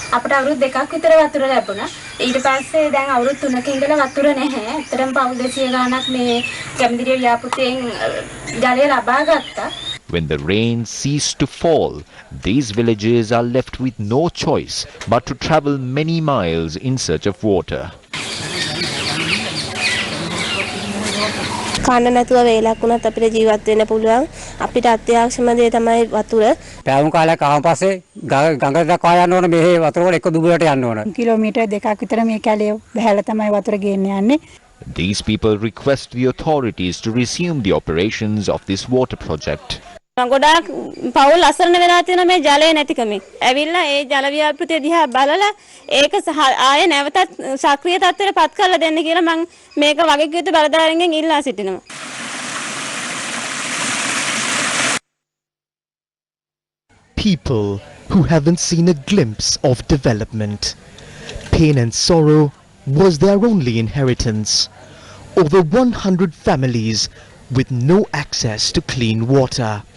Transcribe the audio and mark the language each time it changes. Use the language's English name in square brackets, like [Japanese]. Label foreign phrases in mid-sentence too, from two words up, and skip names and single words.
[English] When the rain ceased to fall, these villages are left with no choice but to travel many miles in search of water. [Sinhala] කන්න නැතුව වේලක් වුණත් අපිට ජීවත් වෙන්න පුළුවන්. අපිට අත්‍යවශ්‍යම දේ තමයි වතුර. පැවුම් කාලයක් ආවන් පස්සේ ගඟ දක්වා යන්න ඕන මේ වතුර එක දුබලට යන්න ඕන. කිලෝමීටර් දෙකක් විතර මේ කැලේ බහැලා තමයි වතුර ගෙන්න යන්නේ. [English] These people request the authorities to resume the operations of this water project. [Sinhala] ගොඩාක් පවුල් අසරණ වෙලා තියෙන මේ ජලය නැතිකමෙන්. ඇවිල්ලා ඒ ජල ව්‍යාපෘතිය දිහා බලලා ඒක ආයේ නැවතත් සක්‍රිය තත්ත්වයට පත් කරලා දෙන්න කියලා මම මේක වගකීම් බලධාරීන්ගෙන් ඉල්ලා සිටිනවා. [English] People who haven't seen a glimpse of development. Pain and sorrow was their only inheritance. Over 100 families with no access to clean water.